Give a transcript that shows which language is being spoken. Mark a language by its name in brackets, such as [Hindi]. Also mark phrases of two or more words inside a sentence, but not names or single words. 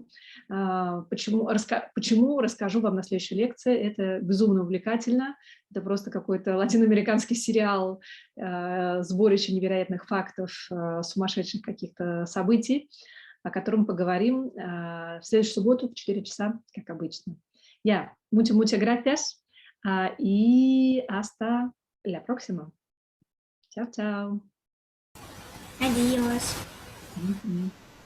[Russian] Почему, расскажу вам на следующей лекции. Это безумно увлекательно. Это просто какой-то латиноамериканский сериал, сборище невероятных фактов, сумасшедших каких-то событий, о котором поговорим в следующую субботу в 4 часа, как обычно. [Spanish] Muchas gracias y hasta la próxima. Chao, chao. Adiós.